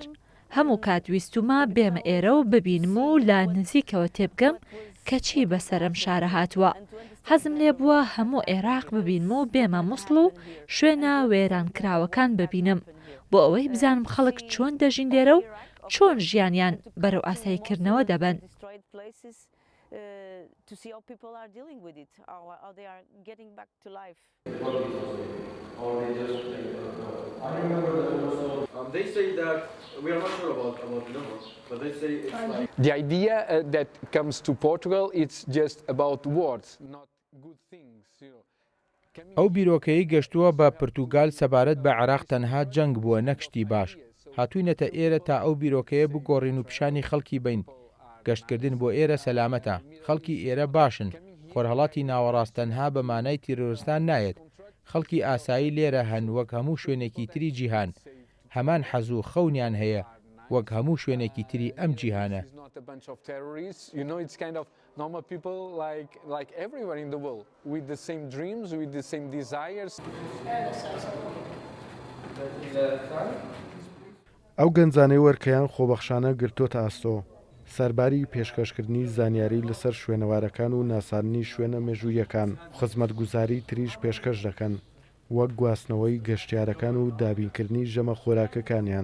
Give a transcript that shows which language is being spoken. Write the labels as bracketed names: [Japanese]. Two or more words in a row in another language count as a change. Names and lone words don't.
[Central Kurdish] هەموو کات ویستومە بێمە ئێرە و ببینم و لا نزیکەوە تێبگەم کە چی بەسەرم شارە هاتووە. حەزم لێ بووە هەموو عێراق ببینم و بێمە مووسڵ و شوێنە وێرانکراوەکان ببینم بۆ ئەوەی بزانم خەڵک چۆن دەژین لێرە و چۆن ژیانیان بەرەو ئاساییکردنەوە دەبەن. [English] The idea that comes to Portugal, it's just about words, not good things. [Central Kurdish] ئەو بیرۆکەی گەشتووە بە پرتوگال سەبارەت بە عێراق تەنها جەنگ بووە نەکشتی باش. هاتووینەتە ئێرە تا ئەو بیرۆکەیە بگۆڕین و پیشانی خەڵکی بین. گەشتکردن بۆ ئێرە سەلامەتە. خەڵکی ئێرە باشن. خۆرهەڵاتی ناوەڕاست تەنها بە مانای تیرۆریستان نایەت. خەڵکی ئاسایی لێرە هەن وەک هەموو شوێنێکی تری جیهان. هەمان حەز و خەونیان هەیە وەک هەموو شوێنێکی تری ئەم جیهانە. [English] Normal people like everywhere in the world with the same dreams, with the same desires. [Central Kurdish] ئەو گەنجانەی وەرکەیان خۆبەخشانە گرتوۆتە ئاستۆ سەرباری پێشکەشکردنی زانیاری لەسەر شوێنەوارەکان و ناساندنی شوێنە مێژوویەکان خزمەتگوزاری تریش پێشکەش دەکەن وەک گواستنەوەی گەشتیارەکان و دابینکردنی ژەمە خۆراکەکانیان.